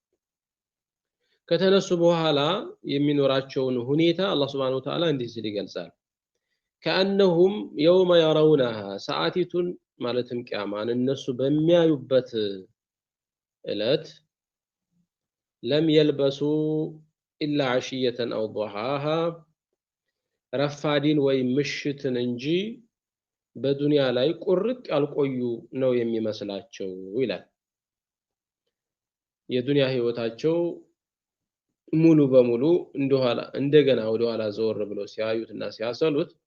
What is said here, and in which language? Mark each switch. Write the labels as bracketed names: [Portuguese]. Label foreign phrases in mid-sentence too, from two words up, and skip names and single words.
[Amharic] ከተነሱ በኋላ የሚኖራቸውን ሁኔታ አላህ [Arabic] سبحانه وتعالى [Amharic] እንዲህ ሲል ይገልጻል። كأنهم [Arabic] يوم يرونها ساعتين [Amharic] ማለትም ቂያማን እነሱ በሚያዩበት እለት [Arabic] لم يلبسوا إلا عشية أو ضحاها [Amharic] ረፋዲን ወይ ምሽትን እንጂ በዱንያ ላይ ቁርጥ ያልቆዩ ነው የሚመስላቸው ይላል። የዱንያ ህይወታቸው ሙሉ በሙሉ እንደገና ወደ ኋላ ዘወር ብለው ሲያዩትና ሲያሰሉት